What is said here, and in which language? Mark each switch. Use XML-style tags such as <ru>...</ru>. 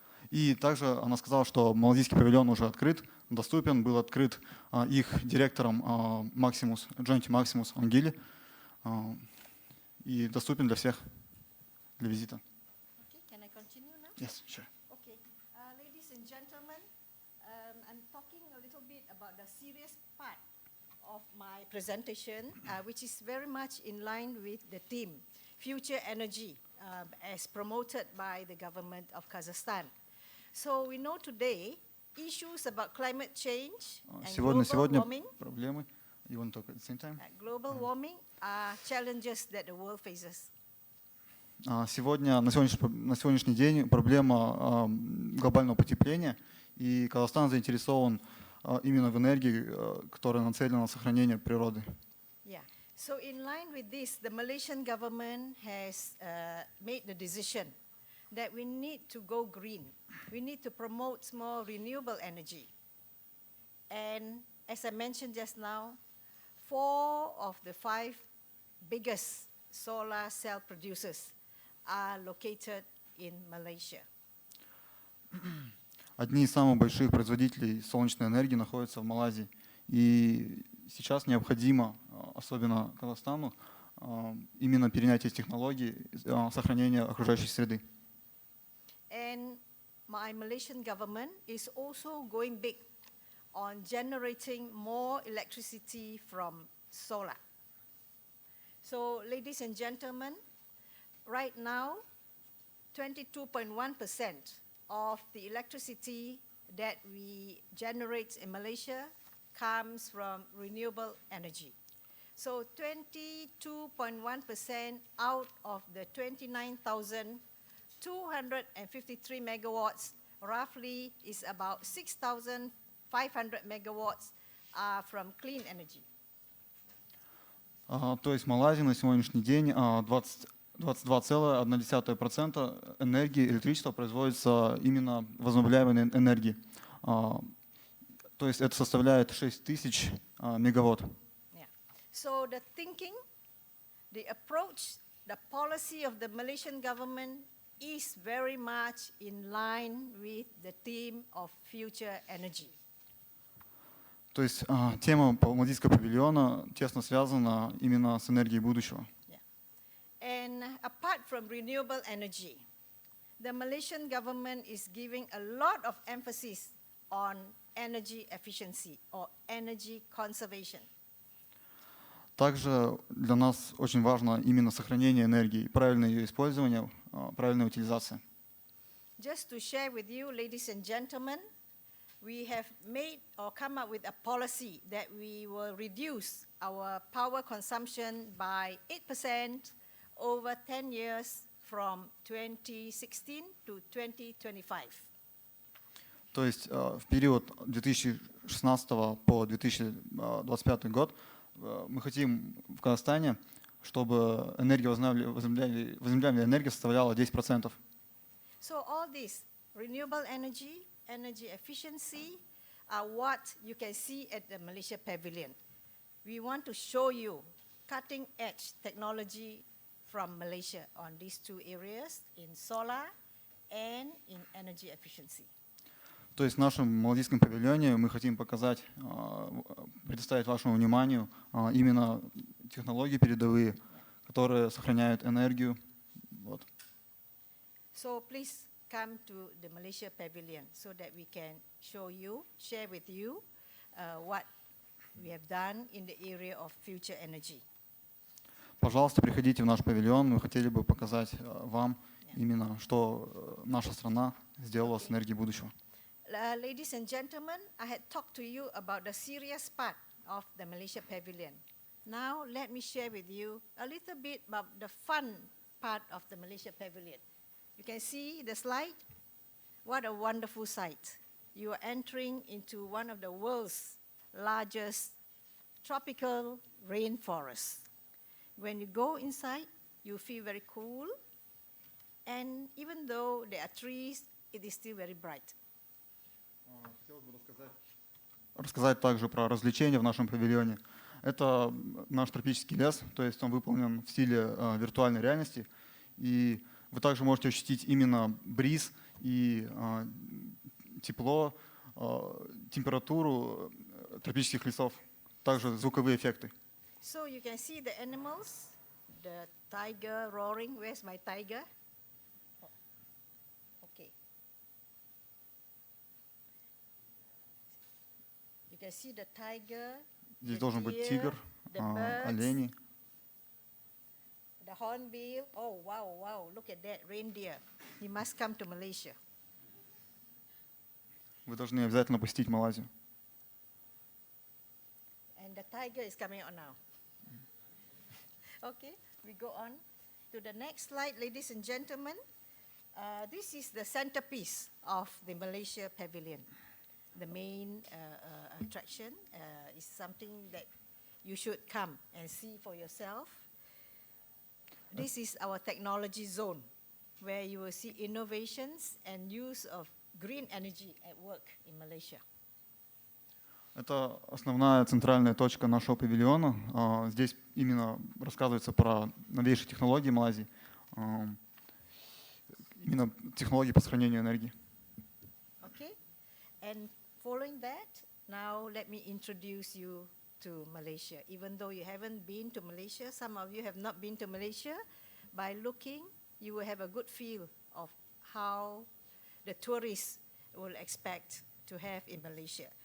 <ru>И также она сказала, что малайзийский павильон уже открыт, доступен, был открыт их директором Джонти Максимус Ангили, и доступен для всех для визита.</ru> <en>Okay, can I continue now? Yes, sure. Okay, ladies and gentlemen, I'm talking a little bit about the serious part of my presentation, which is very much in line with the theme, future energy, as promoted by the government of Kazakhstan. So we know today issues about climate change and global warming.</en> <ru>Проблемы.</ru> <en>You want to talk at the same time? Global warming are challenges that the world faces.</en> <ru>Сегодня, на сегодняшний день проблема глобального потепления, и Казахстан заинтересован именно в энергии, которая нацелена на сохранение природы.</ru> <en>Yeah. So in line with this, the Malaysian government has made the decision that we need to go green. We need to promote more renewable energy. And as I mentioned just now, 4 of the 5 biggest solar cell producers are located in Malaysia.</en> <ru>Одни из самых больших производителей солнечной энергии находятся в Малайзии. И сейчас необходимо, особенно Казахстану, именно перенять эти технологии сохранения окружающей среды.</ru> <en>And my Malaysian government is also going big on generating more electricity from solar. So, ladies and gentlemen, right now, 22.1% of the electricity that we generate in Malaysia comes from renewable energy. So 22.1% out of the 29,253 megawatts, roughly is about 6,500 megawatts are from clean energy.</en> <ru>То есть в Малайзии на сегодняшний день 22,1% энергии электричества производится именно возобновляемой энергии. То есть это составляет 6000 мегаватт.</ru> <en>Yeah. So the thinking, the approach, the policy of the Malaysian government is very much in line with the theme of future energy.</en> <ru>То есть тема Малайзийского павильона тесно связана именно с энергией будущего.</ru> <en>Yeah. And apart from renewable energy, the Malaysian government is giving a lot of emphasis on energy efficiency or energy conservation.</en> <ru>Также для нас очень важно именно сохранение энергии, правильное ее использование, правильная утилизация.</ru> <en>Just to share with you, ladies and gentlemen, we have made or come up with a policy that we will reduce our power consumption by 8% over 10 years from 2016 to 2025.</en> <ru>То есть в период 2016 по 2025 год мы хотим в Казахстане, чтобы энергия возобновляемая энергия составляла 10%.</ru> <en>So all this renewable energy, energy efficiency are what you can see at the Malaysia Pavilion. We want to show you cutting-edge technology from Malaysia on these two areas, in solar and in energy efficiency.</en> <ru>То есть в нашем малайзийском павильоне мы хотим показать, предоставить вашему вниманию именно технологии передовые, которые сохраняют энергию. Вот.</ru> <en>So please come to the Malaysia Pavilion so that we can show you, share with you what we have done in the area of future energy.</en> <ru>Пожалуйста, приходите в наш павильон. Мы хотели бы показать вам именно, что наша страна сделала с энергией будущего.</ru> <en>Ladies and gentlemen, I had talked to you about the serious part of the Malaysia Pavilion. Now let me share with you a little bit about the fun part of the Malaysia Pavilion. You can see the slide. What a wonderful sight. You are entering into one of the world's largest tropical rainforests. When you go inside, you feel very cool. And even though there are trees, it is still very bright.</en> <ru>Хотелось бы рассказать также про развлечения в нашем павильоне. Это наш тропический лес, то есть он выполнен в стиле виртуальной реальности. И вы также можете ощутить именно бриз и тепло, температуру тропических лесов, также звуковые эффекты.</ru> <en>So you can see the animals, the tiger roaring. Where's my tiger? Oh, okay. You can see the tiger,</en> <ru>Здесь</ru> <en>the</en> <ru>должен быть</ru> <en>deer,</en> <ru>тигр,</ru> <en>the birds,</en> <ru>олени.</ru> <en>the hornbill. Oh, wow, wow, look at that reindeer. He must come to Malaysia.</en> <ru>Вы должны обязательно посетить Малайзию.</ru> <en>And the tiger is coming out now. Okay, we go on to the next slide, ladies and gentlemen. This is the centerpiece of the Malaysia Pavilion. The main attraction is something that you should come and see for yourself. This is our technology zone, where you will see innovations and use of green energy at work in Malaysia.</en> <ru>Это основная центральная точка нашего павильона. Здесь именно рассказывается про новейшие технологии Малайзии, именно технологии по сохранению энергии.</ru> <en>Okay, and following that, now let me introduce you to Malaysia. Even though you haven't been to Malaysia, some of you have not been to Malaysia, by looking, you will have a good feel of how the tourists will expect to have in Malaysia.</en>